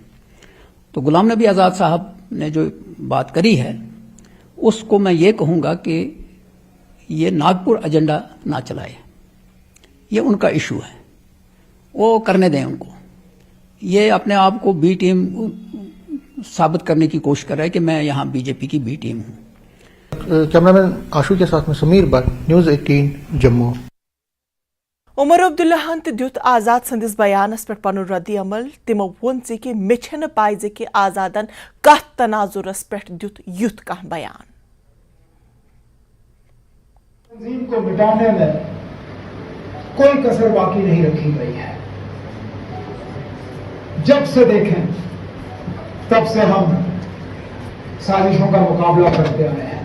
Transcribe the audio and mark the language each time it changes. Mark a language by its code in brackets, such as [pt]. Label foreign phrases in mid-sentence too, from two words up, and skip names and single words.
[hi] तो गुलाम नबी आजाद साहब ने जो बात करी है उसको मैं ये कहूंगा कि ये नागपुर एजेंडा ना चलाए, ये उनका इशू है, वो करने दें उनको। ये अपने आप को [en] B team [hi] साबित करने की कोशिश कर रहा है कि मैं यहां बीजेपी की [en] B team [hi] हूं। कैमरामैन आशु के साथ में समीर भट्ट, न्यूज़ 18 जम्मू। [ks] उमर अब्दुल्लाहन दित आजाद संदिस बयानस पे पन रद्द अमल। तिमो वोन कि मे छन पाई कि आजादन कथ तनाजुरस पे दित युथ कह बयान। [hi] तंजीम को मिटाने में कोई कसर बाकी नहीं रखी गई है। जब से देखें तब से हम साजिशों का मुकाबला करते आए हैं।